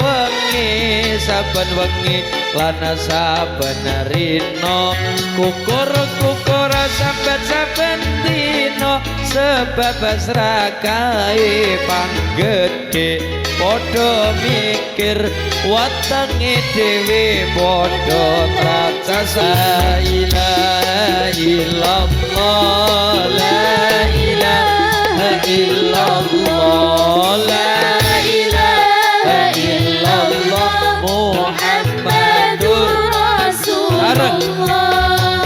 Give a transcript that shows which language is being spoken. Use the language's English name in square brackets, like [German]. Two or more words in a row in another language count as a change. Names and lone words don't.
[Javanese] wengi lan saben rina, kukur saben dina, sebab srakae panggedhe padha mikir wetenge dhewe padha tracasa. [Arabic] لا إله إلا الله، لا إله إلا الله، لا إله إلا الله، محمد Rasulullah.